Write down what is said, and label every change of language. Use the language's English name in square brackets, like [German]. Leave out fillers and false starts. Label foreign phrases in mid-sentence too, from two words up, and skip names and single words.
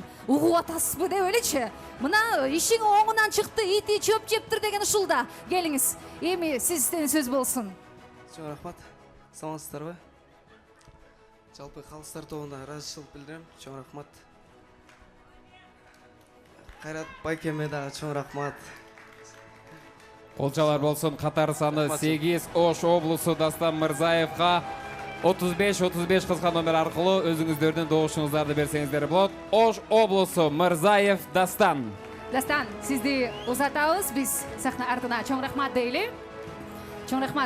[Kyrgyz] Угуп атасызбы деп элечи. Мына ишиң оңунан чыкты, ити чөп жептир деген ушул да. Келиңиз. Эми сизден сөз болсун. Чоң рахмат. Саламатсыздарбы? Жалпы калыстар тобуна ыраазычылык билдирем. Чоң рахмат. Кайрат Байкеме дагы чоң рахмат. Колчалар болсын, қатар саны 8 Ош облысы Дастан Мырзаевқа 35-35 кызга номер аркылуу өзүңүздөрдүн добушуңуздарды берсеңиздер болот. Ош облысы Мырзаев Дастан. Дастан, сизди узатабыз, биз сахна артына чоң рахмат дейли. Чоң рахмат.